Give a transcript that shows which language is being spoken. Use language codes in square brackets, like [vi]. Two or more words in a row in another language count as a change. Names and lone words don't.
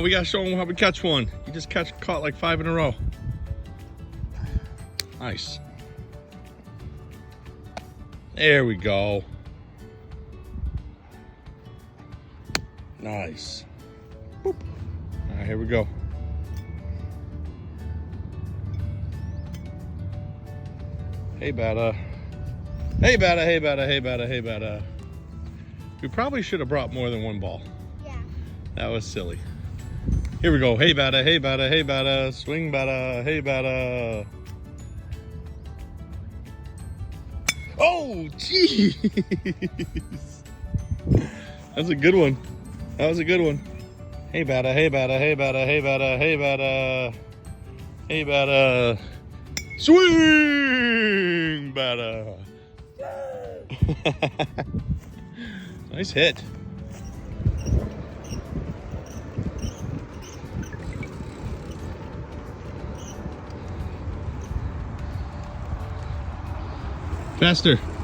[en] We got to show them how we catch one. You just caught like 5 in a row. Nice. There we go. Nice. Boop. All right, here we go. Hey, Bada. Hey, Bada, hey, Bada, hey, Bada, hey, Bada. We probably should have brought more than one ball. Yeah. That was silly. Here we go. Hey, Bada, hey, Bada, hey, Bada. Swing, Bada, hey, Bada. Oh, jeez. That's a good one. That was a good one. Hey, Bada, hey, Bada, hey, Bada, hey, Bada, hey, Bada. Hey, Bada. Swing, Bada. Nice hit. Faster.